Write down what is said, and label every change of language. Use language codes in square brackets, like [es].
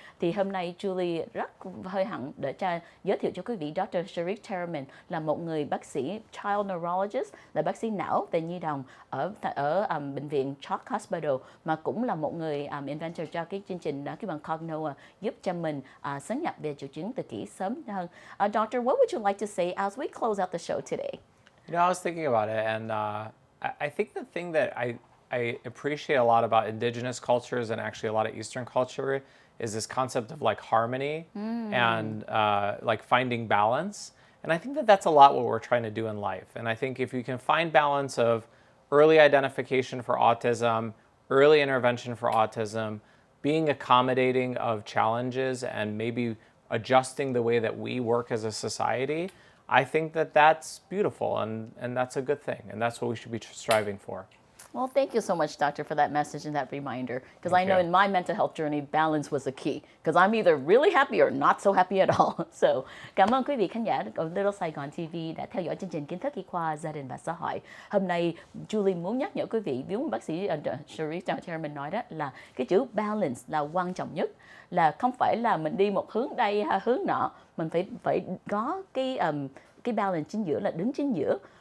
[vi] Thì hôm nay Julie rất hơi hẳn để giới thiệu cho quý vị Dr. Sharief Taraman là một người bác sĩ child neurologist, là bác sĩ não về nhi đồng ở bệnh viện Chalk Hospital, mà cũng là một người inventor cho cái chương trình cái bằng COGNOA giúp cho mình sớm nhập về triệu chứng tự kỷ sớm hơn. [en] Doctor, what would you like to say as we close out the show today? You know, I was thinking about it, and I think the thing that I appreciate a lot about indigenous cultures and actually a lot of Eastern culture is this concept of like harmony and like finding balance. And I think that that's a lot what we're trying to do in life. And I think if you can find balance of early identification for autism, early intervention for autism, being accommodating of challenges and maybe adjusting the way that we work as a society, I think that that's beautiful and that's a good thing. And that's what we should be striving for. Well, thank you so much, Doctor, for that message and that reminder. Because I Thank know you. in my mental health journey, balance was a key. Because I'm either really happy or not so happy at all. [vi] So, cảm ơn quý vị khán giả của Little Saigon TV đã theo dõi chương trình Kiến thức y khoa gia đình và xã hội. Hôm nay, Julie muốn nhắc nhở quý vị, giống bác sĩ Sharief Taraman nói đó, là cái chữ balance là quan trọng nhất. Là không phải là mình đi một hướng đây hay hướng nọ, mình phải có cái balance chính giữa, là đứng chính giữa.